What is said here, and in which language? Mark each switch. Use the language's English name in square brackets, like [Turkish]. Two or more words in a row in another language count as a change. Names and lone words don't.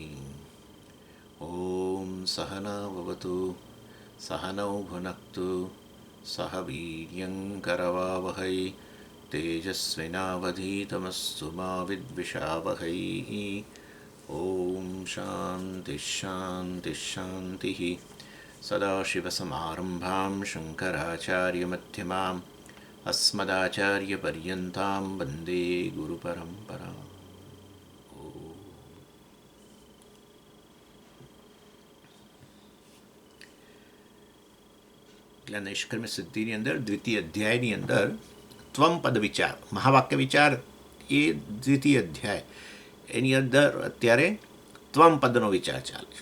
[Sanskrit] ॐ सहना भवतु सहनौ भुनक्तु सह वीर्यङ्करवावहै तेजस्विनावधीतमस्तु मा विद्विषावहै। ॐ शान्तिः शान्तिः शान्तिः। सदाशिवसमारम्भां शङ्कराचार्यमध्यमाम् अस्मदाचार्यपर्यन्तां वन्दे गुरुपरम्पराम्. [Gujarati] એટલે નૈષ્કર્મ્ય સિદ્ધિની અંદર દ્વિતીય અધ્યાયની અંદર ત્વમ પદ વિચાર, મહાવાક્ય વિચાર એ દ્વિતીય અધ્યાય, એની અંદર અત્યારે ત્વમ પદનો વિચાર ચાલે છે.